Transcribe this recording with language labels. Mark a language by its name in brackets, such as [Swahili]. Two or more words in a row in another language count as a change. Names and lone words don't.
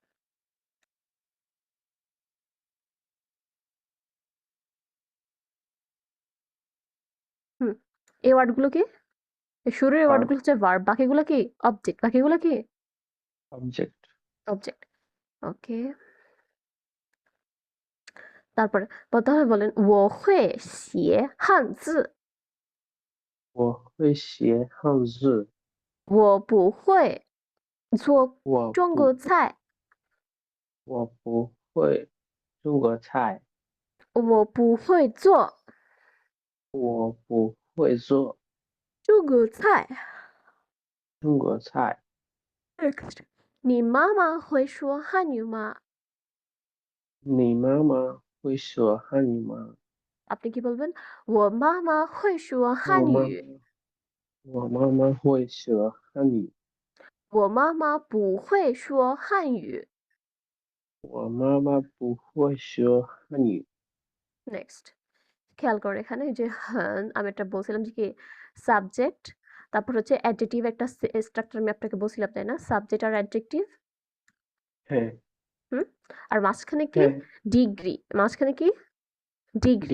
[Bangla] হুম, এই ওয়ার্ড গুলো কি? এই শুরুর এই ওয়ার্ড ভার্ব। গুলো হচ্ছে ভার্ব, বাকিগুলো কি? অবজেক্ট। বাকিগুলো কি? অবজেক্ট। অবজেক্ট। ওকে, তারপরে তাহলে বলেন, [Chinese] 我会写汉字，我会写汉字。我不会做我中国不菜，我不会中国菜。我不会做我不会做中国菜。中国菜。 Next，你妈妈会说汉语吗？你妈妈会说汉语吗？ [Bangla] আপনি কি বলবেন? [Chinese] 我妈妈会说我妈妈汉语，我妈妈会说汉语。我妈妈不会说汉语。我妈妈不会说汉语。 [Bangla] নেক্সট, খেয়াল করো এখানে যে হ্যান, আমি একটা বলছিলাম যে কি? সাবজেক্ট, তারপর হচ্ছে অ্যাডজেক্টিভ, একটা স্ট্রাকচার আমি আপনাকে বলছিলাম, তাই না? সাবজেক্ট আর অ্যাডজেক্টিভ। হ্যাঁ, হুম, আর মাঝখানে কি? হ্যাঁ। ডিগ্রি। মাঝখানে কি? ডিগ্রি।